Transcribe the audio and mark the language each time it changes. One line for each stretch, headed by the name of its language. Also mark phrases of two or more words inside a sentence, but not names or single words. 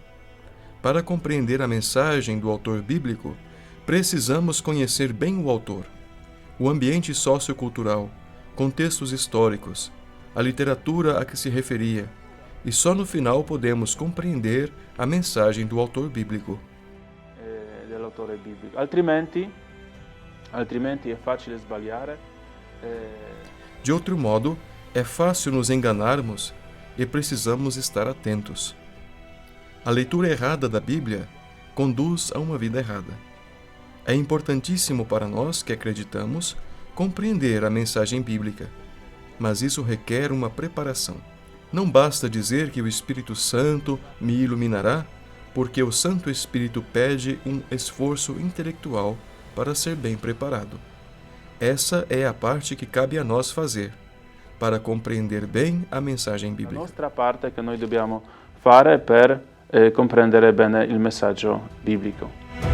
Portuguese: Para compreender a mensagem do autor bíblico, precisamos conhecer bem o autor, o ambiente sociocultural, contextos históricos, a literatura a que se referia, e só no final podemos compreender a mensagem do autor bíblico.
Italian: Dell'autore biblico. Altrimenti è facile sbagliare.
Portuguese: De outro modo, é fácil nos enganarmos e precisamos estar atentos. A leitura errada da Bíblia conduz a uma vida errada. É importantíssimo para nós que acreditamos compreender a mensagem bíblica, mas isso requer uma preparação. Não basta dizer que o Espírito Santo me iluminará, porque o Santo Espírito pede um esforço intelectual para ser bem preparado. Essa é a parte que cabe a nós fazer, para compreender bem a mensagem bíblica.
Italian: La nostra parte che noi dobbiamo fare per comprendere bene il messaggio biblico.